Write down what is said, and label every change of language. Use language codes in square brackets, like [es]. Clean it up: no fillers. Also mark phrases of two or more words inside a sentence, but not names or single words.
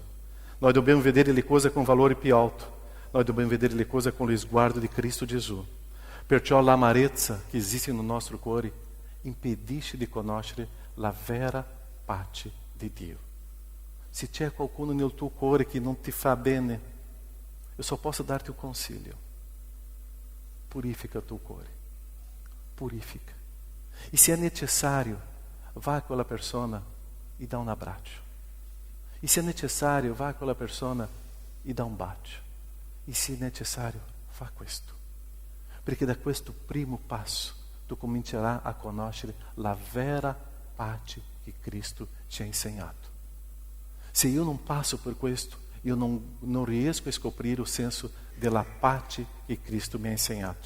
[it] Noi dobbiamo vedere le cose con valore più alto. Noi dobbiamo vedere le cose con lo sguardo di Cristo Gesù. Perciò l'amarezza che esiste no nostro cuore impedisce di conoscere la vera pace di Dio. Se c'è qualcuno nel tuo cuore che non ti fa bene, [pt] eu só posso dar-te o conselho. Purifica o teu cuore. Purifica. E se é necessário, vá a [it] quella persona [pt] e dá um abraço. E se é necessário, vá a [it] quella persona [pt] e dá um bacio. E se é necessário, [it] fa questo. Perché da questo primo passo tu comincerai a conoscere la vera pace che Cristo ci ha insegnato. Se io non passo por questo, io non riesco a scoprire o senso della pace che Cristo mi ha insegnato.